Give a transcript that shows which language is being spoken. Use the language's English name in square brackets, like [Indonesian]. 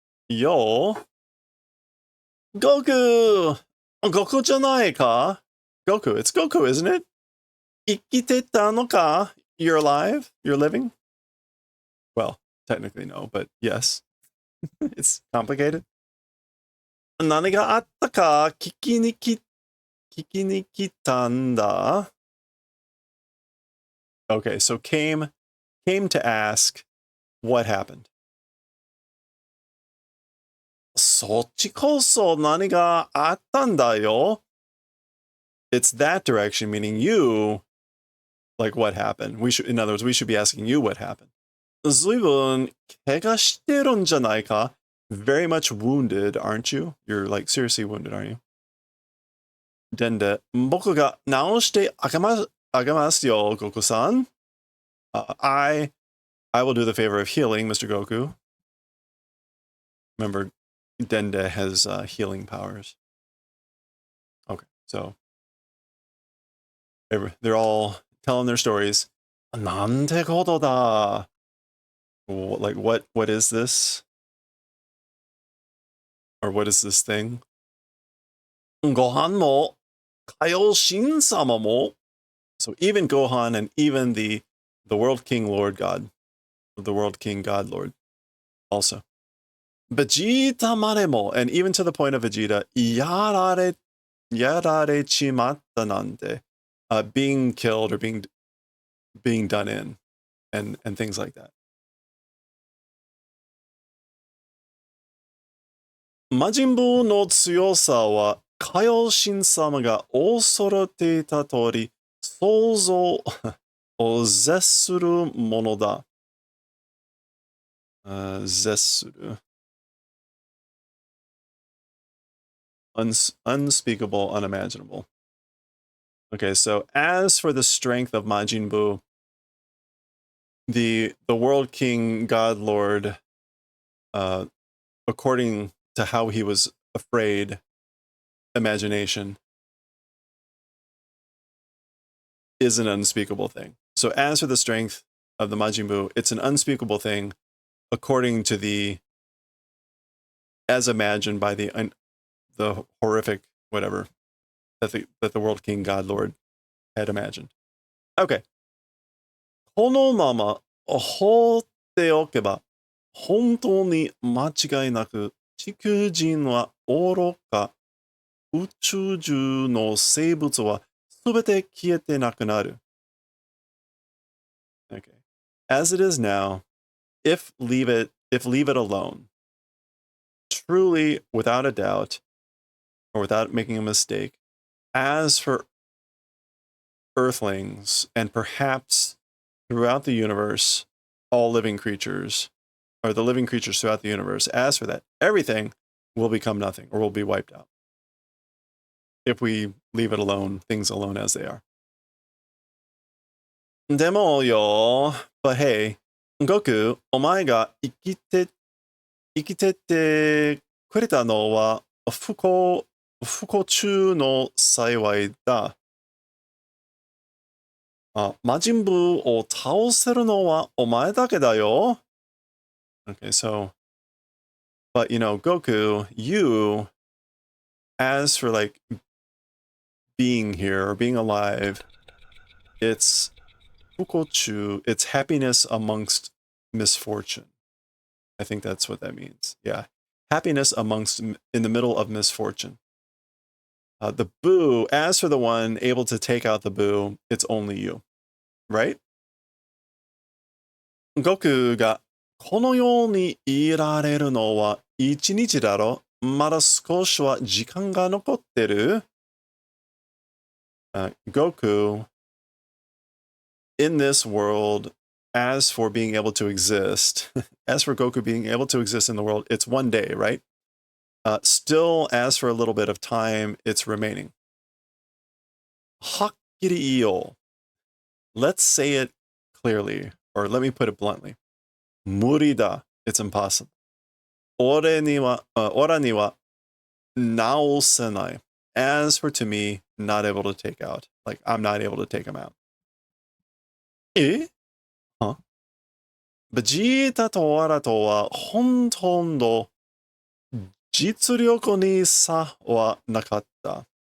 [English] Yo. Goku. Goku [Japanese] じゃないか? [English] Goku. It's Goku, isn't it? [Japanese] 生きてたのか? [English] You're alive? You're living? Well, technically no, but yes. It's complicated. [Japanese] 何があったか聞きに来たんだ. [English] Okay, so came to ask what happened. [Japanese] そっちこそ何があったんだよ. [English] It's that direction, meaning you, like what happened. In other words, we should be asking you what happened. [Japanese] ずいぶん怪我してるんじゃないか? [English] Very much wounded, aren't you? You're like seriously wounded, aren't you? [Japanese] Dende, 僕が治してあげますよ, Goku-san. [English] I will do the favor of healing, Mr. Goku. Remember, Dende has healing powers. Okay, so they're all telling their stories. [Japanese] なんてことだ. [English] Like, what is this? Or what is this thing? [Japanese] ご飯も、Kaioshin-sama mo. [English] So even Gohan and even the World King Lord God, the World King God Lord, also. [Japanese] Vegeta maremo, [English] and even to the point of Vegeta, [Japanese] yarare chimatta nante, [English] being killed or being done in, and things like that. [Japanese] 魔人ブーの強さは、海洋神様が恐れていた通り、想像を絶するものだ。絶する。 [English] Unspeakable, unimaginable. Okay, so as for the strength of Majin Buu, the World King God Lord, according to how he was afraid, imagination is an unspeakable thing. So as for the strength of the Majin Buu, it's an unspeakable thing according to the as imagined by the horrific whatever that the World King God Lord had imagined. Okay. [Japanese] このまま放っておけば、本当に間違いなく地球人は愚か、宇宙中の生物はすべて消えてなくなる。 [English] Okay. As it is now, if leave it alone, truly without a doubt, or without making a mistake, as for earthlings and perhaps throughout the universe, all living creatures, or the living creatures throughout the universe, as for that, everything will become nothing or will be wiped out. If we leave it alone, things alone as they are. [Japanese] でもよ、 [English] but hey, [Japanese] 悟空、お前が生きててくれたのは不幸中の幸いだ。魔人ブーを倒せるのはお前だけだよ。 [English] Okay, so, but you know, Goku, you, as for like being here or being alive, it's fukochu, it's happiness amongst misfortune. I think that's what that means. Yeah. Happiness amongst, in the middle of misfortune. The Boo, as for the one able to take out the Boo, it's only you. Right? [Japanese] Goku がこのようにいられるのは一日だろ。まだ少しは時間が残ってる。 [English] Goku, in this world, as for being able to exist, as for Goku being able to exist in the world, it's one day, right? Still, as for a little bit of time, it's remaining. [Japanese] はっきり言おう. [English] Let's say it clearly, or let me put it bluntly. [Japanese] 無理だ. [English] It's impossible. [Japanese] オラには直せない. [English] As for to me, not able to take out. Like, I'm not able to take him out. え?Huh? [Japanese] ベジータとアラとはほとんど実力に差はなかった.